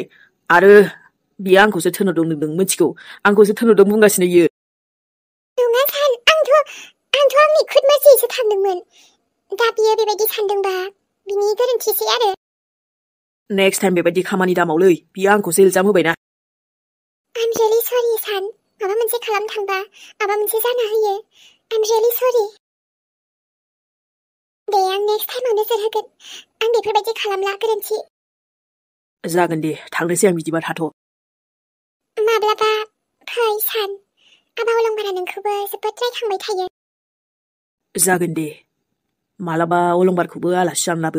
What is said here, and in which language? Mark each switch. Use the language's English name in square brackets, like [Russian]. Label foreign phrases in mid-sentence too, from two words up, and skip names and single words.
[Bodo] आरो बियो आंखौसो थोनहरदों नोंदों मिथिगौ आंखौसो थोनहरदों बुंगासिनो इयो। नङा सान आंथ' आंनि खुद मार्जियैसो थांदोंमोन। दा बियो बेबायदि सानदोंबा बिनि गोरोन्थिसै आरो। [English] next time [Bodo] बेबायदि खामानि दामावलै बियो आंखौसो इल्जाम होबायना। [English] I'm really sorry [Bodo] सान माबा मोनसे खालामनो थांबा माबा मोनसे जाना होयो। [English] I'm really sorry। [Bodo] दे आं नेक्स्ट टाइमाव नोजोर होगोन आं बेफोरबायदि खालामला गोरोन्थि। जागोन दे थांनोसै आं बिदिबा थाथ'। माब्लाबा फै सान आबा अलंबारा नोंखौबो जोबोद रायखांबाय थायो। जागोन दे मालाबा अलंबारखौबो आलासि जानो लाबो।